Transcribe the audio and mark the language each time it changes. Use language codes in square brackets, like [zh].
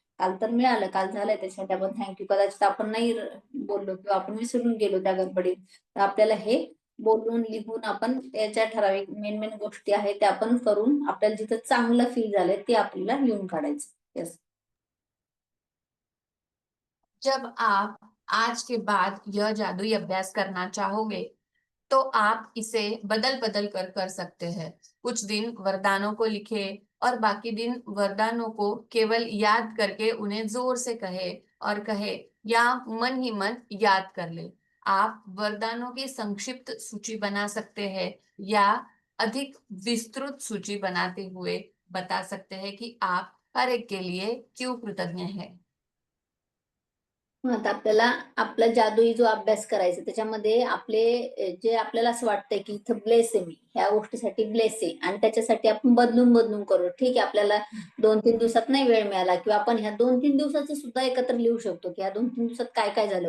[mr] काल तर मिळालं, काल झालंय, त्यासाठी आपण थँक्यू. कदाचित आपण नाही बोललो किंवा आपण विसरून गेलो त्या गडबडीत, तर आपल्याला हे बोलून लिहून आपण त्याच्या ठराविक मेन मेन गोष्टी आहेत त्या आपण करून आपल्याला जिथं चांगलं फील झालंय ते आपल्याला लिहून काढायचं. [en] Yes. [hi] जब आप आज के बाद यह जादुई अभ्यास करना चाहोगे तो आप इसे बदल बदल कर सकते हैं। कुछ दिन वरदानों को लिखे और बाकी दिन वरदानों को केवल याद करके उन्हें जोर से कहे और कहे या मन ही मन याद कर ले। आप वरदानों की संक्षिप्त सूची बना सकते हैं या अधिक विस्तृत सूची बनाते हुए बता सकते हैं कि आप हर एक के लिए क्यों कृतज्ञ हैं। [mr] मग आता आपल्याला आपला जादुई जो अभ्यास करायचा त्याच्यामध्ये आपले जे आपल्याला असं वाटतंय की इथं ब्लेस आहे, मी ह्या गोष्टीसाठी ब्लेस आहे आणि त्याच्यासाठी आपण बदलून बदलून करू. ठीक आहे, आपल्याला 2-3 दिवसात नाही वेळ मिळाला किंवा आपण ह्या 2-3 दिवसाचं सुद्धा एकत्र लिहू शकतो की ह्या 2-3 दिवसात काय काय झालं.